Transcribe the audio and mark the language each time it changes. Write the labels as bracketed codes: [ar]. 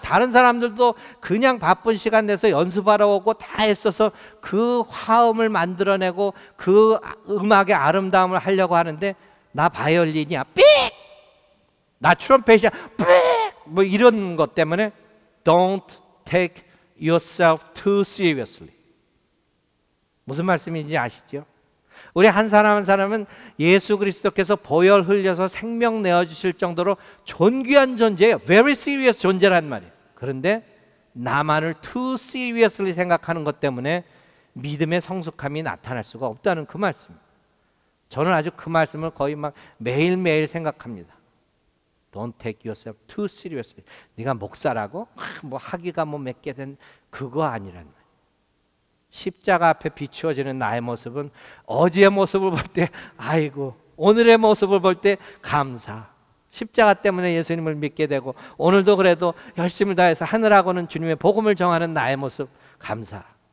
[ko] 다른 사람들도 그냥 바쁜 시간 내서 연습하러 오고 다 했어서 그 화음을 만들어내고 그 음악의 아름다움을 하려고 하는데, 나 바이올린이야 삑! 나 트럼펫이야 삑! 뭐 이런 것 때문에 [en] Don't take yourself too seriously. [ko] 무슨 말씀인지 아시죠? 우리 한 사람 한 사람은 예수 그리스도께서 보혈 흘려서 생명 내어주실 정도로 존귀한 존재예요. [en] Very serious [ko] 존재란 말이에요. 그런데 나만을 [en] too seriously [ko] 생각하는 것 때문에 믿음의 성숙함이 나타날 수가 없다는 그 말씀입니다. 저는 아주 그 말씀을 거의 막 매일매일 생각합니다. [en] Don't take yourself too seriously. [ko] 네가 목사라고 뭐 학위가 뭐 몇 개 된 그거 아니란 말이에요. 십자가 앞에 비추어지는 나의 모습은 어제의 모습을 볼 때 아이고, 오늘의 모습을 볼 때 감사. 십자가 때문에 예수님을 믿게 되고 오늘도 그래도 열심을 다해서 하느라고는 주님의 복음을 정하는 나의 모습 감사.